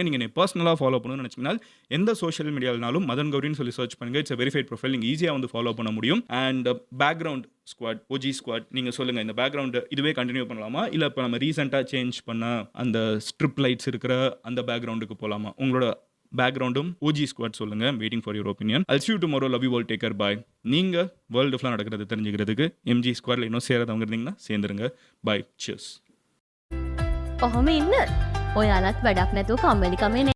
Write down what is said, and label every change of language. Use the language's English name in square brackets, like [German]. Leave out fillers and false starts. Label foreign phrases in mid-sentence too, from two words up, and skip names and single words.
[Tamil] நீங்கள் பர்சனலாக ஃபாலோ பண்ணணும்னு நினச்சிங்கன்னா எந்த [English] social media [Tamil] மதன் கௌரின்னு சொல்லி சர்ச் பண்ணுங்கள். [English] It's verified profile, [Tamil] நீங்கள் ஈஸியாக வந்து ஃபாலோ பண்ண முடியும். அண்ட் [English] background squad, OG squad, [Tamil] நீங்கள் சொல்லுங்கள் இந்த பேக்ரவுண்டு இதுவே கண்டினியூ பண்ணலாமா இல்லை இப்போ நம்ம ரீசெண்டாக சேஞ்ச் பண்ண அந்த [English] strip lights [Tamil] இருக்கிற அந்த பேக்ரவுண்டுக்கு போகலாமா? உங்களோட பேக்ரவுண்டும் [English] OG squad [Tamil] சொல்லுங்க. [English] waiting for your opinion. I'll see you tomorrow. Love you all. Take care. Bye. [Tamil] நீங்க வேர்ல்டு ஃபுல்லா நடக்கிறது தெரிஞ்சுக்கிறதுக்கு எம்ஜி ஸ்குவாட்ல இன்னும் சேராதவங்க இருந்தீங்கன்னா சேர்ந்துருங்க. [English] Bye. Cheers. [Sinhala] ඔහොම ඉන්න ඔයාලත් වැඩක් නැතුව කම්මැලිකමේ